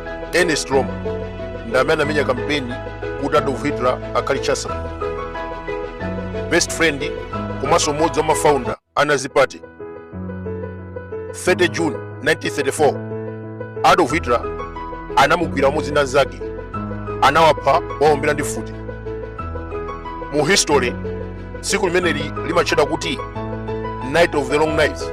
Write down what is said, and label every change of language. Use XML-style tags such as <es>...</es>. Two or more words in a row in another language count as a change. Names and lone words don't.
<ny>Ernest Röhm ndamene amenya kampeni kuti Adolf Hitler akhale chancellor.</ny> <en>Best friend</en> <ny>komanso mmodzi wa mafounder a Nazi Party. 30 June 1934 Adolf Hitler anamugwira umodzi ndi anzake, anawapha wawombera ndi futi. Mu history tsiku limeneli limatchedwa kuti Night of the Long Knives.</ny>